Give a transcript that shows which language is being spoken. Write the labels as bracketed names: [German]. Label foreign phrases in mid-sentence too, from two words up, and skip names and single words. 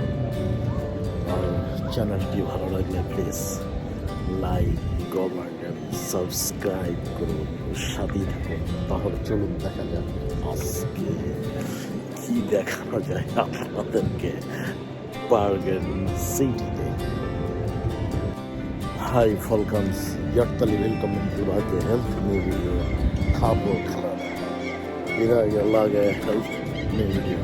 [Bangla] আর চ্যানেলটি ভালো লাগলে [English] please like, comment [Bangla] এবং সাবস্ক্রাইব করুন, সাথেই থাকুন। তাহলে চলুন দেখা যাক আজকে কি দেখানো যায় আপনাদেরকে Bergen সিটিতে। [Norwegian] Hei, folkens. Hjertelig velkommen tilbake. Helt ny video. Ta på kanalen. I dag lager jeg helt ny video.